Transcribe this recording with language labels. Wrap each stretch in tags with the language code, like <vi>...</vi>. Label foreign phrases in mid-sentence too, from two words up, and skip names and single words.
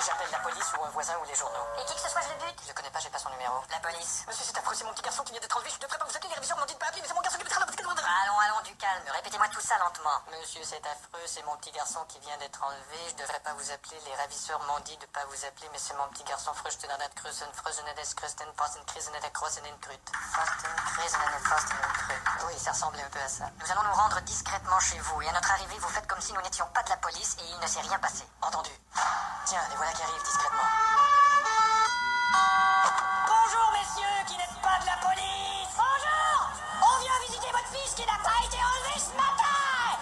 <fr>J'appelle la police ou un voisin ou les journaux. Et qui que ce soit, je le bute? Je le connais pas, j'ai pas son numéro. La police. Monsieur, c'est affreux, c'est mon petit garçon qui vient d'être enlevé. Je devrais pas vous appeler, les réviseurs m'ont dit de pas appeler, mais c'est mon garçon qui vient d'être enlevé. Allons, du calme. Répétez-moi tout ça lentement. Monsieur, c'est affreux, c'est mon petit garçon qui vient d'être enlevé. Je devrais pas vous appeler. Les ravisseurs m'ont dit de pas vous appeler, mais c'est mon petit garçon. Früchtenadet, Krüsen, Frösenedes, Krüsten, Posten, Krisenedet, Krosenen, Krut. Posten, Krisenedet, Posten, Krut. Oui, ça ressemblait un peu à ça. Nous allons nous rendre discrètement chez vous. Et à notre arrivée, vous faites comme si nous n'étions pas de la police et il ne s'est rien passé. Entendu. Tiens, les voilà qui arrivent discrètement. Bonjour, messieurs, qui n'êtes pas de la police. Bonjour. On vient visiter votre fils qui n'a pas été enlevé ce matin.</fr>